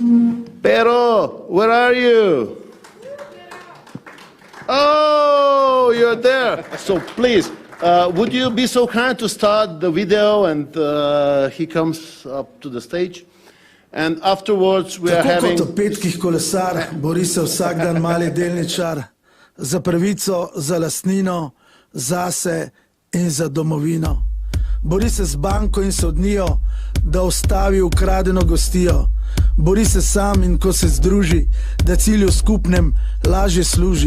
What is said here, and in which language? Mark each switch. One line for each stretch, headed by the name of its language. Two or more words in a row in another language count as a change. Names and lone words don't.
English: Pero, where are you? Oh, you're there. So please, would you be so kind to start the video and he comes up to the stage? And afterwards we are having...
Slovenian: Tako kot o petkih kolesar, bori se vsak dan mali delničar za pravico, za lastnino, zase in za domovino. Bori se z banko in sodnijo, da ustavi ukradeno gostijo. Bori se sam in ko se združi, da cilju skupnem lažje služi.